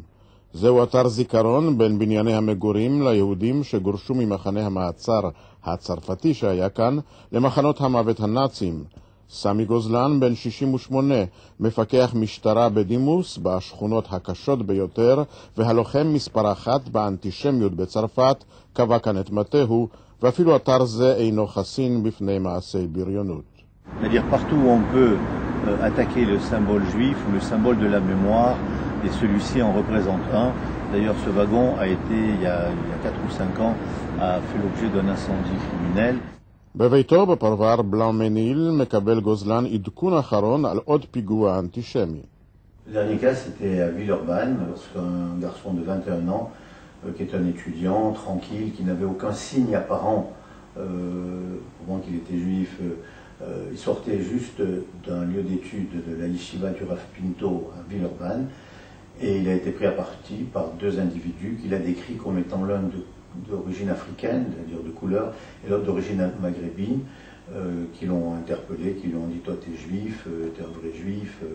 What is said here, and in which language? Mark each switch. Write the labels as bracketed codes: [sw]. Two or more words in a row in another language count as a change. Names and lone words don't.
[he] זהו אתר זיכרון בין בנייני המגורים ליהודים שגורשו ממחנה המעצר הצרפתי שהיה כאן למחנות המוות הנאצים. סמי גוזלן, בן 68, מפקח משטרה בדימוס בשכונות הקשות ביותר והלוחם מספר אחת באנטישמיות בצרפת, קבע כאן את מטהו, ואפילו אתר זה אינו חסין בפני מעשי בריונות. [fr] C'est-à-dire partout où on peut attaquer le symbole juif ou le symbole de la mémoire, et celui-ci en représente un. D'ailleurs, ce wagon a été, il y a 4 ou 5 ans, a fait l'objet d'un incendie criminel. [he] בביתו בפרבר בלאו-מניל מקבל גוזלן עדכון אחרון על עוד פיגוע אנטישמי. [fr] Le dernier cas, c'était à Villeurbanne, lorsqu'un garçon de 21 ans, qui est un étudiant tranquille, qui n'avait aucun signe apparent, pendant qu'il était juif, il sortait juste d'un lieu d'études de la yeshiva du Rav Pinto à Villeurbanne, et il a été pris à partie par 2 individus qu'il a décrits comme étant l'un d'origine africaine, c'est-à-dire de couleur, et l'autre d'origine maghrébine, qui l'ont interpellé, qui lui ont dit « toi t'es juif, t'es un vrai juif ».